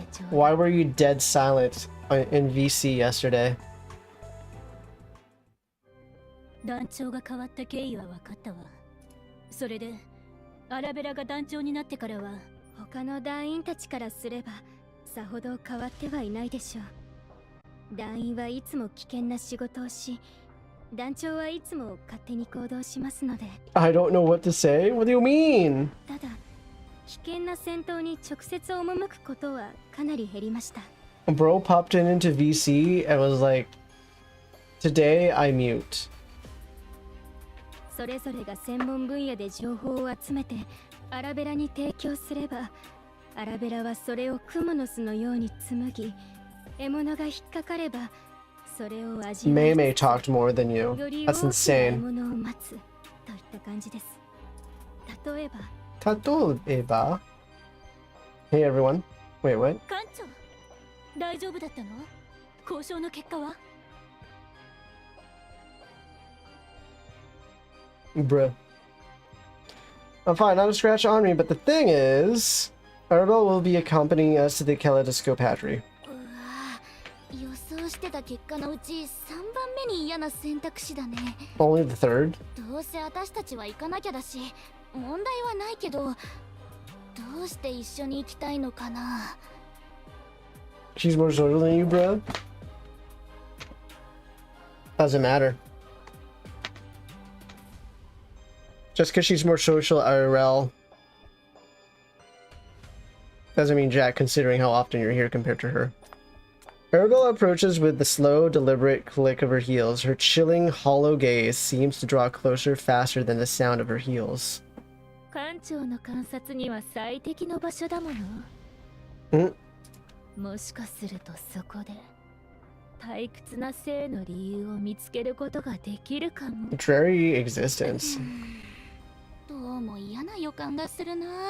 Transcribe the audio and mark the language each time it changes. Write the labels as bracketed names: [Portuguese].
[English] Why were you dead silent in VC yesterday? [Japanese] 団長が変わった経緯は分かったわ。それでアラベラが団長になってからは他の団員たちからすればさほど変わってはいないでしょう。団員はいつも危険な仕事をし、団長はいつも勝手に行動しますので。 [English] I don't know what to say. What do you mean? [Japanese] ただ危険な戦闘に直接赴くことはかなり減りました。 [English] Bro popped into VC and was like, "Today I mute." [Japanese] それぞれが専門分野で情報を集めてアラベラに提供すれば、アラベラはそれをクモの巣のように紡ぎ、獲物が引っかかればそれを味わい [English] May talked more than you. [Japanese] より [English] That's [Japanese] 大きな獲 [English] insane. [Japanese] 物を待つといった感じです。例えば [English] Tatoeba? Hey everyone. Wait, what? [Japanese] 艦長、大丈夫だったの？交渉の結果は？ [English] Bruh. I'm fine, not a scratch on me, but the thing is, Arabella will be accompanying us to the Kaleidoscope Hatchery. [Japanese] うわぁ、予想してた結果のうち3番目に嫌な選択肢だね。 [English] Only the third? [Japanese] どうせ私たちは行かなきゃだし、問題はないけど、どうして一緒に行きたいのかな。 [English] She's more social than you, bro. Doesn't matter. Just because she's more social IRL doesn't mean jack considering how often you're here compared to her. Arabella approaches with the slow, deliberate click of her heels. Her chilling, hollow gaze seems to draw closer faster than the sound of her heels. [Japanese] 艦長の観察には最適の場所だもの。もしかするとそこで退屈な性の理由を見つけることができるかも。 [English] Dreary existence. [Japanese] どうも嫌な予感がするな。